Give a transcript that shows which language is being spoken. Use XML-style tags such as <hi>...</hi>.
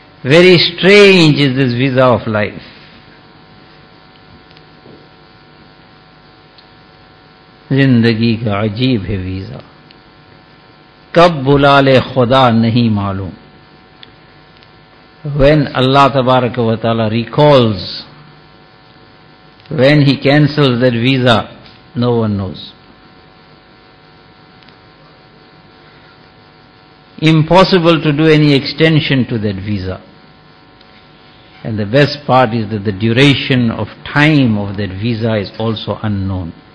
<en>Very strange is this visa of life.</en> <ur>زندگی کا عجیب ہے ویزا، کب بلا لے خدا نہیں معلوم.</ur> <en>When Allah تبارک و تعالی recalls, when He cancels that visa, no one knows. Impossible to do any extension to that visa. And the best part is that the duration of time of that visa is also unknown.</en>